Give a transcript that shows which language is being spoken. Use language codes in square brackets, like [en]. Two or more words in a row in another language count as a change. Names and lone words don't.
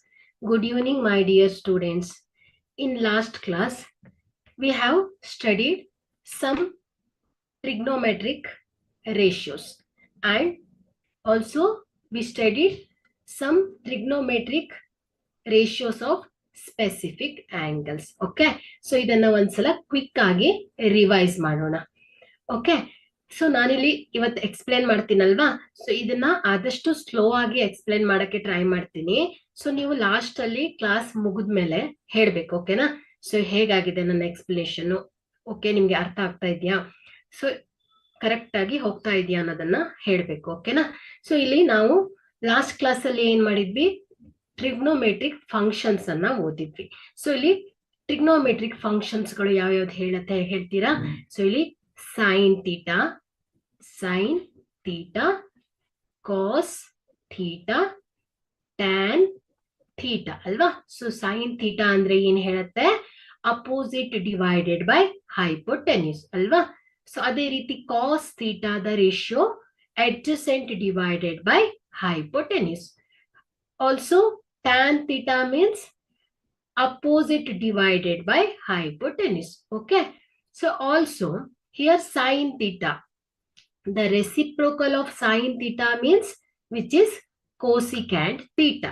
[en] Good evening, my dear students. In last class, we have studied some trigonometric ratios and also we studied some trigonometric ratios of specific angles. Okay, so [kn] ಇದನ್ನ ಒಂದ್ಸಲ ಕ್ವಿಕ್ ಆಗಿ ರಿವೈಸ್ ಮಾಡೋಣ. [en] okay, so [kn] ನಾನಿಲ್ಲಿ ಇವತ್ತು ಎಕ್ಸ್ಪ್ಲೇನ್ ಮಾಡ್ತೀನಲ್ವಾ, ಸೊ ಇದನ್ನ ಆದಷ್ಟು ಸ್ಲೋ ಆಗಿ ಎಕ್ಸ್ಪ್ಲೇನ್ ಮಾಡಕ್ಕೆ ಟ್ರೈ ಮಾಡ್ತೀನಿ. ಸೊ ನೀವು ಲಾಸ್ಟ್ ಅಲ್ಲಿ ಕ್ಲಾಸ್ ಮುಗಿದ್ಮೇಲೆ ಹೇಳ್ಬೇಕು, ಓಕೆನಾ? ಸೊ ಹೇಗಾಗಿದೆ ನನ್ನ ಎಕ್ಸ್ಪ್ಲೇಷನ್, ಓಕೆ, ನಿಮ್ಗೆ ಅರ್ಥ ಆಗ್ತಾ ಇದೆಯಾ, ಸೊ ಕರೆಕ್ಟ್ ಆಗಿ ಹೋಗ್ತಾ ಇದೆಯಾ ಅನ್ನೋದನ್ನ ಹೇಳ್ಬೇಕು, ಓಕೆನಾ? ಸೊ ಇಲ್ಲಿ ನಾವು [en] last class [kn] ಅಲ್ಲಿ ಏನ್ ಮಾಡಿದ್ವಿ, [en] trigonometric functions [kn] ಅನ್ನ ಓದಿದ್ವಿ. ಸೊ ಇಲ್ಲಿ [en] trigonometric functions [kn] ಗಳು ಯಾವ್ಯಾವ್ದು ಹೇಳ್ತೀರಾ? [en] ಸೊ ಇಲ್ಲಿ sin theta, cos theta, tan theta ಅಲ್ವಾ? ಸೊ sin theta [kn] ಅಂದ್ರೆ ಏನ್ ಹೇಳುತ್ತೆ? [en] opposite divided by hypotenuse ಅಲ್ವಾ? ಸೊ [kn] ಅದೇ ರೀತಿ [en] cos theta ದ ರೇಷಿಯೋ adjacent divided by hypotenuse. Also tan theta means opposite divided by hypotenuse. Okay, so also here sin theta, the reciprocal of sin theta means which is cosecant theta.